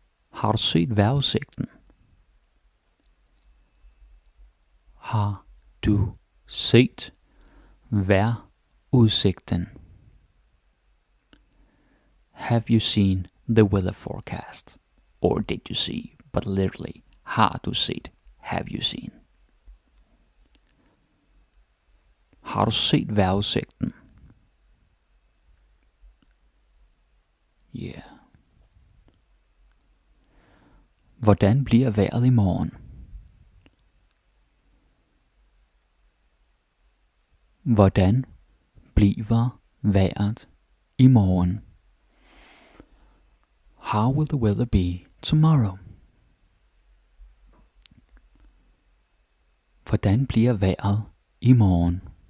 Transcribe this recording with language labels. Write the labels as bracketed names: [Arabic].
[Danish] Har du set vejrudsigten? Har du set vejrudsigten? [English] Have you seen the weather forecast? Or did you see? But literally, [Danish] har du set? [English] Have you seen? [Danish] Har du set vejrudsigten? [English] Yeah. [Danish] Hvordan bliver vejret i morgen? Hvordan bliver vejret i morgen? [English] How will the weather be tomorrow? [Danish] Hvordan bliver vejret i morgen?